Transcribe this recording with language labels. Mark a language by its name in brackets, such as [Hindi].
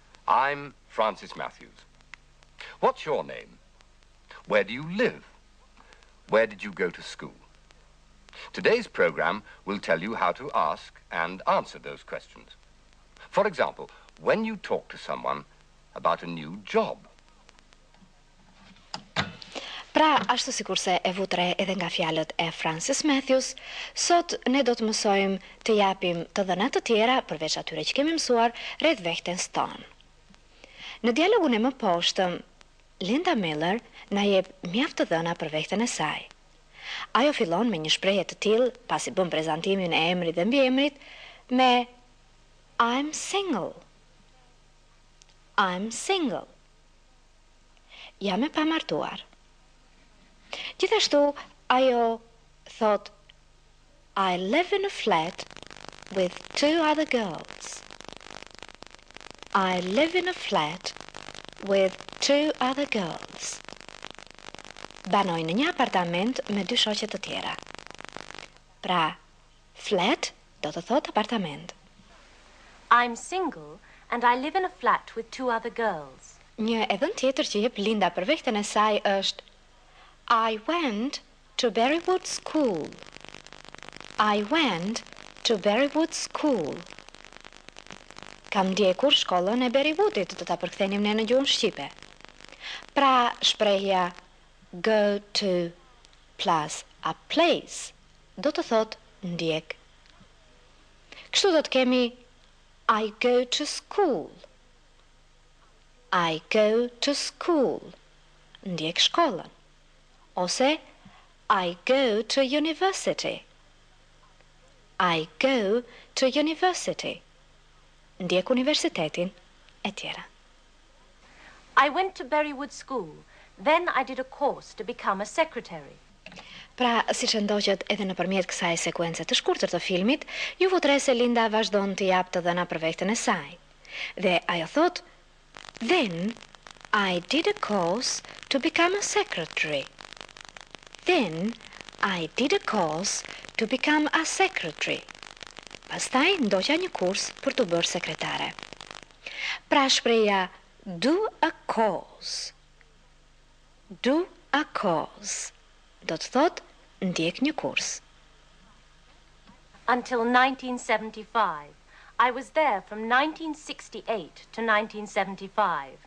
[English] I'm Francis Matthews. What's your name? Where do you live? Where did you go to school? Today's program will tell you how to ask and answer those questions. For example, when you talk to someone about a new job. [Albanian] Pra, ashtu sikur se e vutre edhe nga fjalët e Francis Matthews, sot ne do të mësojmë të japim të dhëna të tjera përveç atyre që kemi mësuar rreth vetes tonë. Në dialogun e mëposhtëm, Linda Miller na jep mjaft të dhëna për veten e saj. Ajo fillon me një shprehje të tillë, pasi bën prezantimin e emrit dhe mbiemrit, me [English] I'm single. I'm single. [Albanian] Jam e pamartuar. Gjithashtu, ajo thot, [English] I live in a flat with two other girls. I live in a flat with two other girls. [Albanian] Banoj në një apartament me dy shoqe të tjera. Pra, flat do të thot apartament. [English] I'm single and I live in a flat with two other girls. [Albanian] Një edhën tjetër që jep Linda për veten e saj është [English] I went to Berrywood School. I went to Berrywood School. [Albanian] Kam ndjekur shkollën e Berrywoodit, do ta përkthenim ne në gjuhën shqipe. Pra, shprehja [English] go to plus a place [Albanian] do të thot ndjek. Kështu do të kemi [English] I go to school. I go to school. [Albanian] Ndjek shkollën. [English] Ose I go to university. I go to university. [Albanian] Ndjek universitetin e tjera. [English] I went to Berrywood School. Then I did a course to become a secretary. [Albanian] Pra, si që ndoqet edhe nëpërmjet kësaj sekuence të shkurtër të filmit, ju votre se Linda vazhdon të jap të dhëna për veten e saj. Dhe ajo thot, [English] Then I did a course to become a secretary. Then I did a course to become a secretary. [Albanian] Pastaj ndoqa një kurs për të bërë sekretare. Pra, shpreja [English] do a course. Do a course. [Albanian] Do të thot ndjek një kurs. [English] Until 1975. I was there from 1968 to 1975.